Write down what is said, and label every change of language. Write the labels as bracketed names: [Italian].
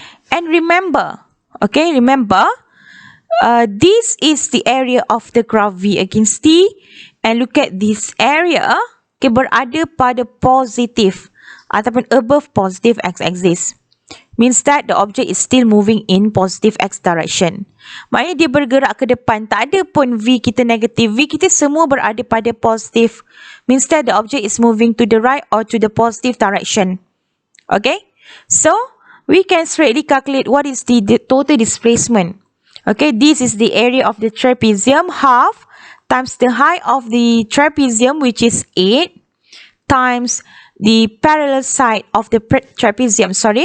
[English] And remember, okay, this is the area of the graph V against T. And look at this area, okay, [Malay] berada pada [English] positive [Malay] ataupun [English] above positive x-axis. Means that the object is still moving in positive x direction. [Malay] Maknanya dia bergerak ke depan. Tak ada pun V kita negatif. V kita semua berada pada positif. [English] Means that the object is moving to the right or to the positive direction. Okay. So, we can straightly calculate what is the total displacement. Okay. This is the area of the trapezium. Half times the height of the trapezium, which is 8, times the parallel side of the trapezium.